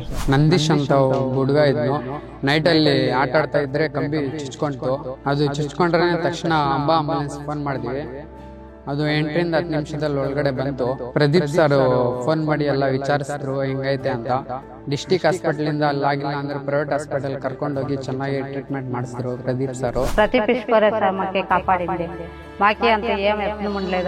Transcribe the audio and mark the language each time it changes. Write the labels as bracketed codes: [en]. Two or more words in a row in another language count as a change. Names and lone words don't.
[kn] ನಂದೀಶ್ ಅಂತ ಹುಡುಗ ಇದ್ನು. ನೈಟಲ್ಲಿ ಆಟ ಆಡ್ತಾ ಇದ್ರೆ ಕಂಬಿ ಚುಚ್ಕೊಂತು. ಅದು ಚುಚ್ಕೊಂಡ್ರೆ ತಕ್ಷಣ ಆಂಬುಲೆನ್ಸ್ ಫೋನ್ ಮಾಡಿದ್ವಿ. ಅದು 8 ರಿಂದ 10 ನಿಮಿಷದಲ್ಲಿ ಒಳಗಡೆ ಬಂತು. ಪ್ರದೀಪ್ ಸರ್ ಫೋನ್ ಮಾಡಿ ಎಲ್ಲ ವಿಚಾರಿಸಿದ್ರು ಹೆಂಗೈತೆ ಅಂತ. ಡಿಸ್ಟಿಕ್ ಹಾಸ್ಪಿಟಲ್ ಅಲ್ಲಾಗಿಲ್ಲ ಅಂದ್ರೆ ಪ್ರೈವೇಟ್ ಹಾಸ್ಪಿಟಲ್ కర్కొండోగి ಚೆನ್ನಾಗಿ ట్రీట్మెంట్ ಮಾಡಿಸಿದ್ರು ప్రదీప్ సార్. [te] ప్రదీప్ ఈశ్వర్ సార్ మాకే కాపాడింది. మాకి అంత ఏం ఎప్పుడు ఉండలేదు.